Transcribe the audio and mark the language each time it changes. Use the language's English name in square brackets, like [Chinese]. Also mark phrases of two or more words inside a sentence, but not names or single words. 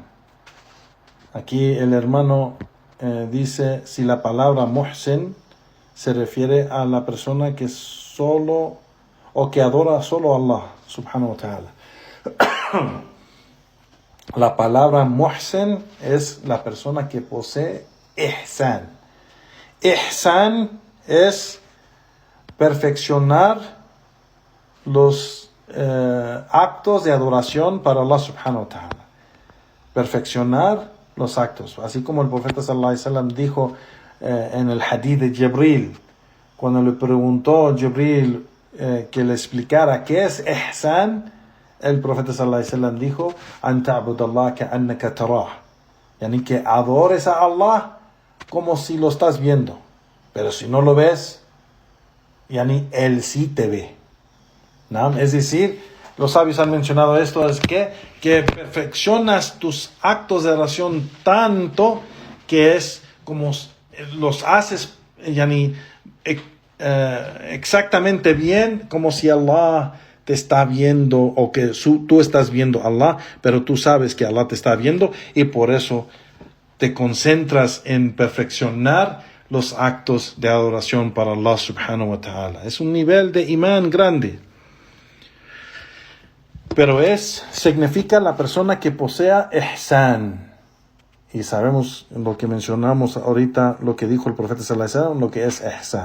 [Spanish] Aquí el hermano dice si la palabra muhsin se refiere a la persona que solo o que adora solo a [Arabic] الله سبحانه وتعالى. [Spanish] La palabra muhsin es la persona que posee ihsan. Ihsan es perfeccionar los actos de adoración para [Arabic] الله سبحانه وتعالى. [Spanish] Perfeccionar los actos. Así como el profeta [Arabic] صلى الله عليه وسلم [Spanish] dijo en el hadith de Jibril, cuando le preguntó Jibril que le explicara qué es ihsan, el profeta [Arabic] صلى الله عليه وسلم [Spanish] dijo, [Arabic] أن تعبد الله كأنك تراه. [Spanish] Yani que adores a Allah como si lo estás viendo. Pero si no lo ves, yani él sí te ve. ¿No? Es decir, los sabios han mencionado esto, es que perfeccionas tus actos de oración tanto que es como los haces yani, exactamente bien, como si Allah te está viendo o que tú estás viendo a Allah, pero tú sabes que Allah te está viendo y por eso te concentras en perfeccionar los actos de adoración para [Arabic] الله سبحانه وتعالى. [Spanish] Es un nivel de imán grande. Pero significa la persona que posea ihsan. Y sabemos lo que mencionamos ahorita, lo que dijo el profeta [Arabic] صلى الله عليه وسلم, [Spanish] lo que es ihsan.